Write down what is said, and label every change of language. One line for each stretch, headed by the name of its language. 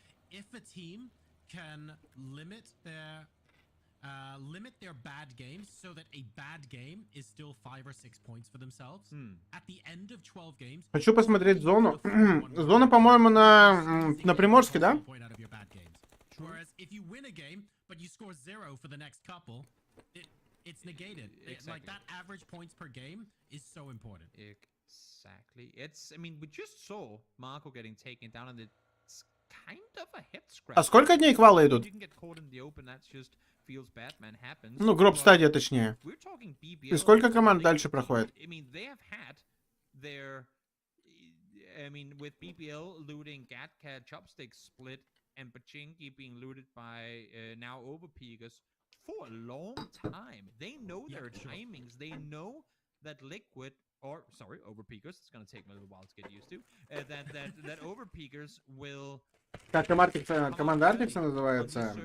English: If a team can limit their bad games so that a bad game is still 5 or 6 points for themselves at the end of 12 games.
Russian: Хочу посмотреть зону. Зона, по-моему, на Приморске, да?
English: Whereas if you win a game, but you score 0 for the next couple, it's negated. Exactly. Like that average points per game is so important. Exactly. I mean, we just saw Marco getting taken down, and it's kind of a head scratch.
Russian: А сколько дней квалы идут?
English: You can get caught in the open, that just feels bad, man, happens.
Russian: Ну, гроб стадия точнее.
English: We're talking BBL.
Russian: И сколько команд дальше проходит?
English: I mean, they have had their, I mean, with BBL looting Gatka Chopstick split and Pachinki being looted by now Overpeakers for a long time. They know their timings. They know that Liquid, or sorry, Overpeakers, it's gonna take me a little while to get used to, that Overpeakers will.
Russian: Как команда Артикса называется?